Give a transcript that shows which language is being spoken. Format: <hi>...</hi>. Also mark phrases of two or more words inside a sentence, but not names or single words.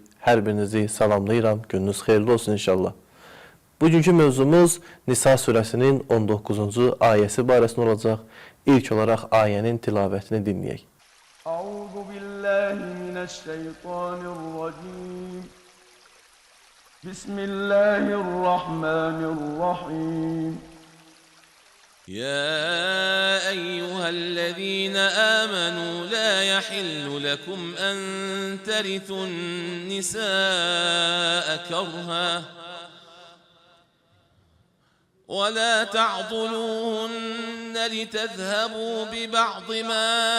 <az>Hər birinizi salamlayıram. Gününüz xeyirli olsun inşallah. Bugünkü mövzumuz Nisa surəsinin 19-cu ayəsi barəsində olacaq. İlk olaraq ayənin tilavətini dinləyək.</az> <ar>أعوذ بالله من الشيطان الرجيم. بسم الله الرحمن الرحيم. يا أيها الذين آمنوا لا يحل لكم أن ترثوا النساء كرها ولا تعضلوهن لتذهبوا ببعض ما</ar>